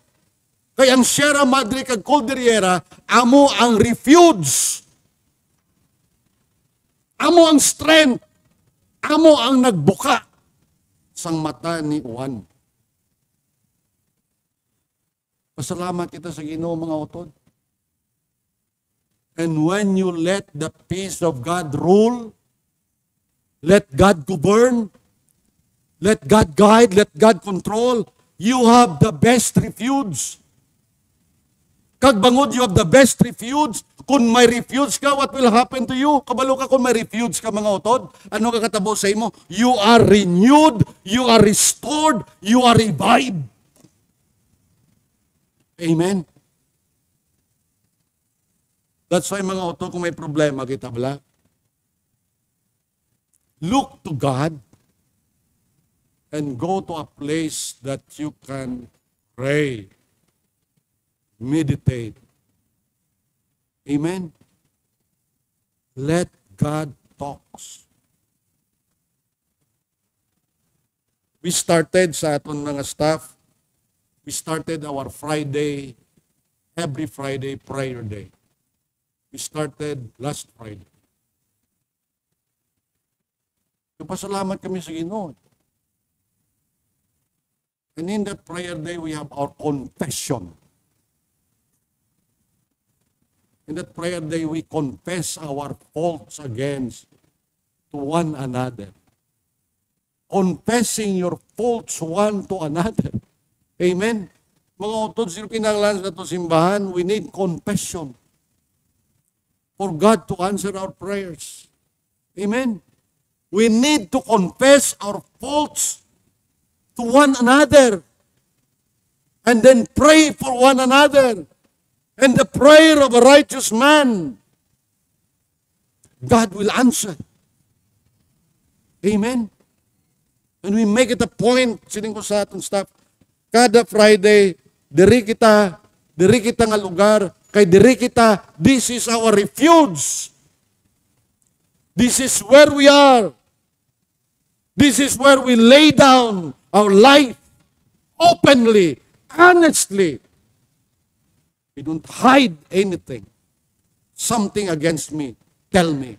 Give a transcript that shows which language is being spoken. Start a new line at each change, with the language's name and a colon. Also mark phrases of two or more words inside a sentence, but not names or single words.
Hiligaynon: Kaya ang Sierra Madre kag Cordillera, amo ang refuge. Amo ang strength. Amo ang nagbuka sang mata ni Juan. Pasalamat kita sa Ginoo mga utod.
English: And when you let the peace of God rule, let God govern, let God guide, let God control, you have the best refuge.
Hiligaynon: Kag bangod,
English: you have the best refuge.
Hiligaynon: Kung may refuge ka,
English: what will happen to you?
Hiligaynon: Kabalo ka kung may refuge ka, mga utod. Ano ka katabo sa imo?
English: You are renewed, you are restored, you are revived. Amen? That's why,
Hiligaynon: mga utod, kung may problema kita bala,
English: look to God and go to a place that you can pray, meditate. Amen? Let God talks. We started
Hiligaynon: sa aton mga
English: staff, we started our Friday, every Friday prayer day. We started last Friday. Pasalamat kami sa Ginoo. And in that prayer day, we have our confession. In that prayer day, we confess our faults against to one another. Confessing your faults one to another.
Hiligaynon: Amen? Mga utod, sino kinahanglan sa ito simbahan,
English: we need confession for God to answer our prayers. Amen? We need to confess our faults to one another and then pray for one another. And the prayer of a righteous man, God will answer. Amen? And we make it a point,
Hiligaynon: sining ko sa atong staff, kada Friday, diri kita nga lugar, kay diri kita,
English: this is our refuge. This is where we are. This is where we lay down our life openly, honestly. We don't hide anything. Something against me, tell me.